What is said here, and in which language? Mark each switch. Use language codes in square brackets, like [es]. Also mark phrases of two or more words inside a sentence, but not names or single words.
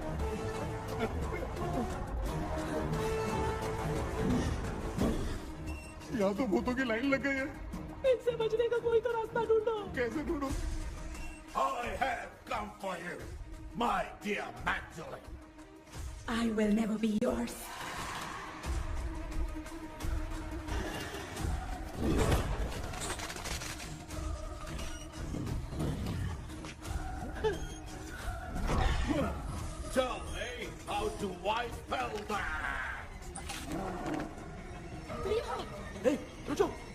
[hi] यहाँ तो भूतों की लाइन लग गई है। इनसे बचने का कोई तो रास्ता ढूंढो। कैसे ढूंढूं? [en] I have come for you, my dear Magdalene. I will never be yours. Tell me, how do I spell that? [hi] Hey, रुको.